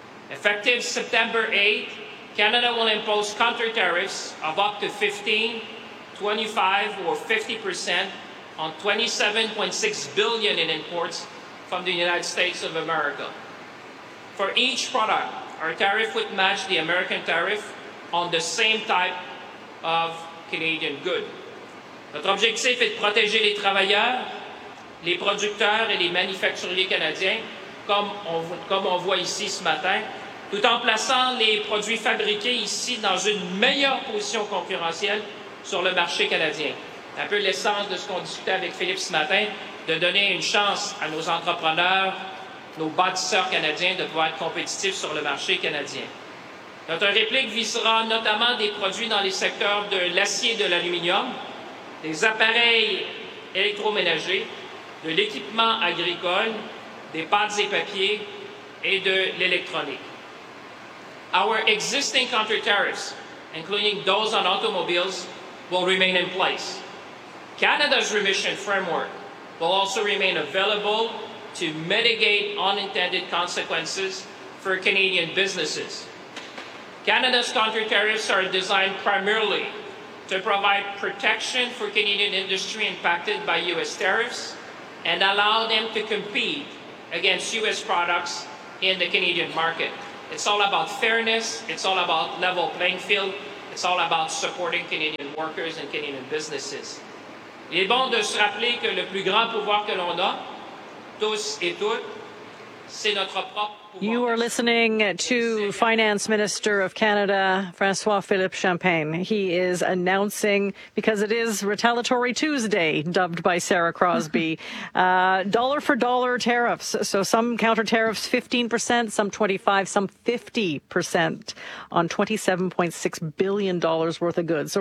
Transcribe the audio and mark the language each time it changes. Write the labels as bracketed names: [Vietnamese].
[English] Effective September 8, Canada will impose counter tariffs of up to 15, 25, or 50% on $27.6 billion in imports from the United States of America. For each product, our tariff would match the American tariff on the same type of Canadian good. [French] Notre objectif est de protéger les travailleurs, les producteurs et les manufacturiers canadiens, comme on voit ici ce matin, tout en plaçant les produits fabriqués ici dans une meilleure position concurrentielle sur le marché canadien. Un peu l'essence de ce qu'on discutait avec Philippe ce matin, de donner une chance à nos entrepreneurs, nos bâtisseurs canadiens de pouvoir être compétitifs sur le marché canadien. Notre réplique visera notamment des produits dans les secteurs de l'acier et de l'aluminium, des appareils électroménagers, de l'équipement agricole, des pâtes et papiers et de l'électronique. [English] Our existing counter tariffs, including those on automobiles, will remain in place. Canada's remission framework will also remain available to mitigate unintended consequences for Canadian businesses. Canada's counter tariffs are designed primarily to provide protection for Canadian industry impacted by U.S. tariffs and allow them to compete against U.S. products in the Canadian market. It's all about fairness, it's all about level playing field, it's all about supporting Canadian workers and Canadian businesses. [French] Il est bon de se rappeler que le plus grand pouvoir que l'on a, tous et toutes, c'est notre propre. [English] You are listening to Finance Minister of Canada, François-Philippe Champagne. He is announcing, because it is Retaliatory Tuesday, dubbed by Sarah Crosby, dollar for dollar tariffs. So some counter tariffs, 15%, some 25%, some 50% on $27.6 billion worth of goods.